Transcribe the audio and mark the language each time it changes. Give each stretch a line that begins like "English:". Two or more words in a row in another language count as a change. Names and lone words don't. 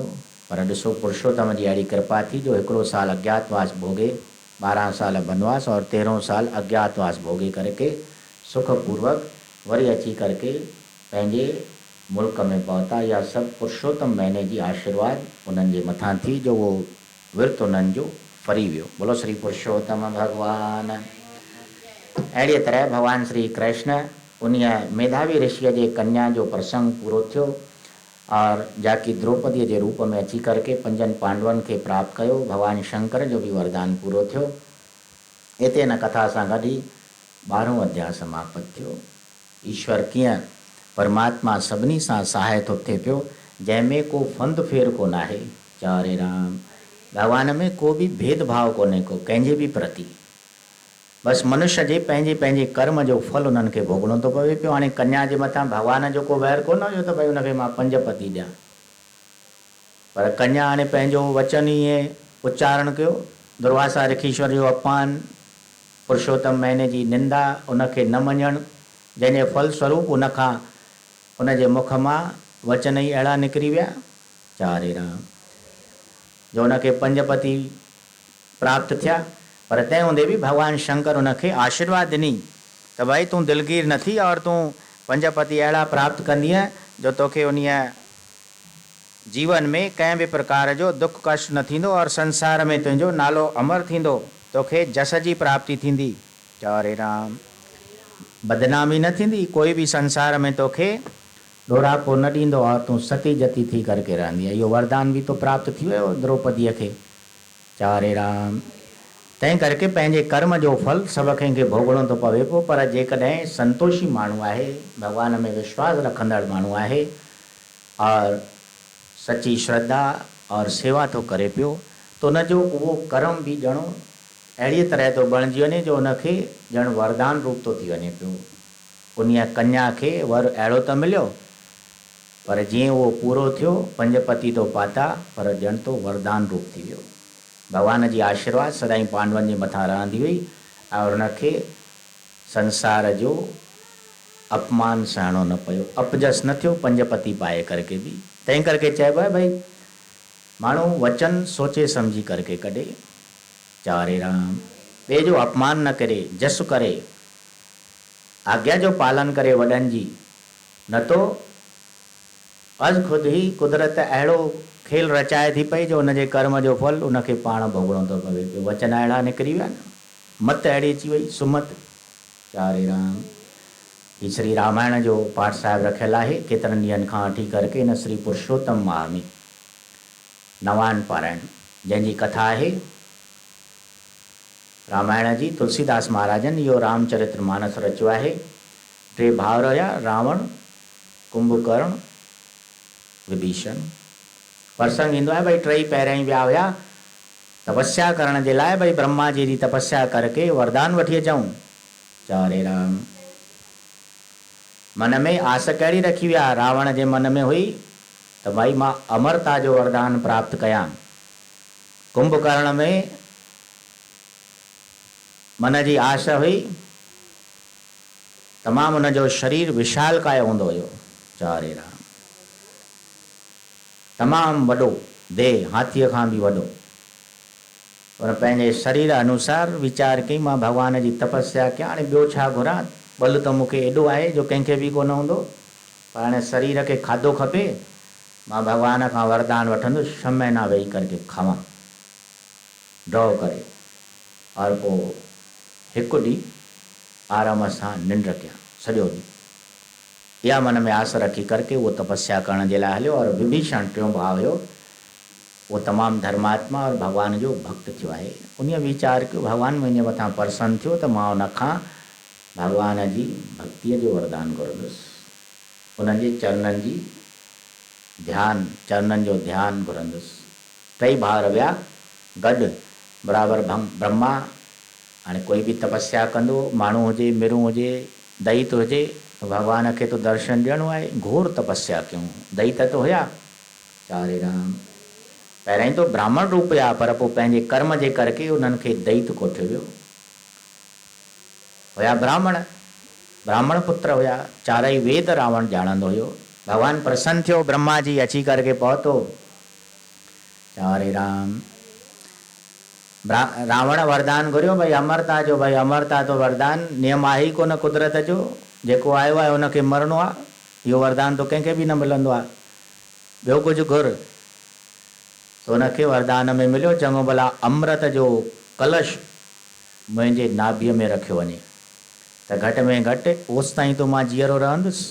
Sindhi: पर ॾिसो पुरुषोत्तम जी अहिड़ी कृपा थी जो हिकिड़ो साल अज्ञातवास भोगे, 12 साल वनवास और 13 साल अज्ञातवास भोगे करके सुखपूर्वक वरी अची करके पंहिंजे मुल्क में पहुता। या सब पुरुषोत्तम महीने जी आशीर्वाद उन्हनि जे मथां थी जो वो विर्त उन्हनि जो फरी वियो। बोलो श्री पुरुषोत्तम भगवान। अहिड़ीअ तरह भगवान श्री कृष्ण उन मेधावी ऋषिअ जे कन्या जो प्रसंग पूरो थियो और जाकी द्रौपदीअ जे रूप में अची करके 5 पांडवनि खे प्राप्त कयो। भगवान शंकर जो भी वरदान पूरो थियो। हिते इन कथा सां गॾु ई 12हों अध्याय समाप्त थियो। ईश्वर कीअं परमात्मा सभिनी सां सहाय थो थिए पियो, जंहिंमें को फंद फेर कोन आहे। चारे राम भगवान में को भी भेदभाव कोन्हे को कंहिंजे भी प्रति, बस मनुष्य जे पंहिंजे पंहिंजे कर्म जो फल उन्हनि खे भोगणो थो पवे पियो। हाणे कन्या जे मथां भगवान जो को वैर कोन हुयो त भई उनखे मां 5 पति ॾियां, पर कन्या हाणे पंहिंजो वचन ईअं उच्चारण कयो, दुर्वासा ऋषीश्वर जो अपमान, पुरुषोत्तम महीने जी निंदा, उनखे न मञणु, जंहिंजे फलस्वरूप उनखां उनजे मुख मां वचन ई अहिड़ा निकिरी विया। चारे राम जो उनखे 5 पति प्राप्त थिया, पर तंहिं हूंदे भी भगवान शंकर उनखे आशीर्वाद ॾिनी त भाई तूं दिलगीर न थी और तूं 5 पति अहिड़ा प्राप्त कंदीअ जो तोखे उन जीवन में कंहिं बि प्रकार जो दुख कष्ट न थींदो और संसार में तुंहिंजो नालो अमर थींदो, तोखे जस जी प्राप्ति थींदी। चओ हरे राम। बदनामी न थींदी, कोई भी संसार में तोखे ॾोरापो न ॾींदो और तूं सती जती थी करके रहंदी। इहो वरदान भी तो प्राप्त थी वियो द्रौपदीअ खे। चओ हरे राम। तंहिं करके पंहिंजे कर्म जो फल सभु कंहिंखे भोगणो थो पवे पियो, पर जेकॾहिं संतोषी माण्हू आहे, भॻवान में विश्वास रखंदड़ माण्हू आहे और सच्ची श्रद्धा और सेवा तो करे पियो, तो उनजो उहो कर्म भी ॼणो अहिड़ी तरह तो बणिजी वञे जो उनखे ॼण वरदान रूप तो थी वञे पियो। उन कन्या खे वर अहिड़ो त मिलियो, पर जीअं उहो पूरो थियो, 5 पति तो पाता, पर ॼण तो वरदान रूप थी वियो। भगवान जी आशीर्वाद सदाई पांडवनि जे मथां रहंदी हुई और उनखे संसार जो अपमान सहणो न पियो, अपजस न थियो 5 पति पाए करके भी। तंहिं करके चइबो आहे भाई माण्हू वचन सोचे समझी करके कढे। चओ हरे राम। ॿिए जो अपमान न करे, जस करे, आज्ञा जो पालन करे वॾनि जी, न तो अज खुद ही कुदरत अहिड़ो खेल रचाए थी पई जो उनजे कर्म जो फल उनखे पाण भोगणो थो पवे पियो। वचन अहिड़ा निकिरी विया न, मत अहिड़ी अची वई, सुमत। चओ हरे राम। ही श्री रामायण जो पाठ साहिब रखियल आहे केतिरनि ॾींहंनि खां वठी करके इन श्री पुरुषोत्तम माह में नवान पारायण, जंहिंजी कथा आहे रामायण जी। तुलसीदास महाराजन इहो रामचरित्र मानस रचियो आहे। 3 भाउर हुया, रावण, कुंभकर्ण, विभीषण। प्रसंग ईंदो आहे भाई 3 पहिरियों विया हुया तपस्या करण जे लाइ, भाई ब्रह्मा जी तपस्या करके वरदान वठी अचूं। चओ हरे राम। मन में आस कहिड़ी रखी विया, रावण जे मन में हुई त भाई मां अमरता जो वरदान प्राप्त कयां। कुंभकर्ण में मन जी आश हुई, तमाम उनजो शरीर विशालकाय हूंदो हुयो। चओ हरे राम। तमाम वॾो देह, हाथीअ खां भी वॾो, पर पंहिंजे शरीर अनुसार वीचार कई मां भगवान जी तपस्या कयां, हाणे ॿियो छा घुरां, बल तो मूंखे एॾो आहे जो कंहिंखे भी कोन हूंदो, पर हाणे शरीर खे खाधो खपे, मां भगवान खां वरदान वठंदुसि 6 महीना वेही करके खावां ड्रॉ करे, और पोइ हिकु ॾींहुं आराम सां निंड कयां सॼो ॾींहुं। इहा मन में आस रखी करके वो तपस्या करण जे लाइ हलियो। और विभीषण 3 भाउ हुयो, वो तमाम धर्मात्मा और भगवान जो भक्त थियो आहे। उन वीचार कयो भगवान मुंहिंजे मथां प्रसन्न थियो त मां उनखां भगवान जी भक्तिअ जो वरदान घुरंदुसि, उन्हनि जे चरणनि जी ध्यान, चरणनि जो ध्यान घुरंदुसि। 3 भाउर विया गॾु, बराबरि ब्रह्मा। हाणे कोई भी तपस्या कंदो, माण्हू हुजे, मिरूं हुजे, दैत हुजे, भगवान खे तो दर्शन ॾियणो आहे। घोर तपस्या कयूं, दैत तो हुया। चओ हरे राम। पहिरियों तो ब्राह्मण रूप हुया, पर पोइ पंहिंजे कर्म जे करके उन्हनि खे दैत कोठियो वियो। हुया ब्राह्मण, ब्राह्मण पुत्र हुया, 4 वेद रावण ॼाणंदो हुयो। भगवान प्रसन्न थियो, ब्रह्मा जी अची करके पहुतो। चओ हरे राम। रावण वरदान घुरियो भाई अमरता जो, भाई अमरता तो वरदान नियम आहे ही कोन कुदरत जो, जेको आयो आहे उनखे मरणो आहे, इहो वरदान तो कंहिंखे भी न मिलंदो आहे, ॿियो कुझु घुर। तो उनखे वरदान में मिलियो, चङो भला अमृत जो कलश मुंहिंजे नाभीअ में रखियो वञे त घटि में घटि ओसि ताईं तो मां जीअरो रहंदुसि।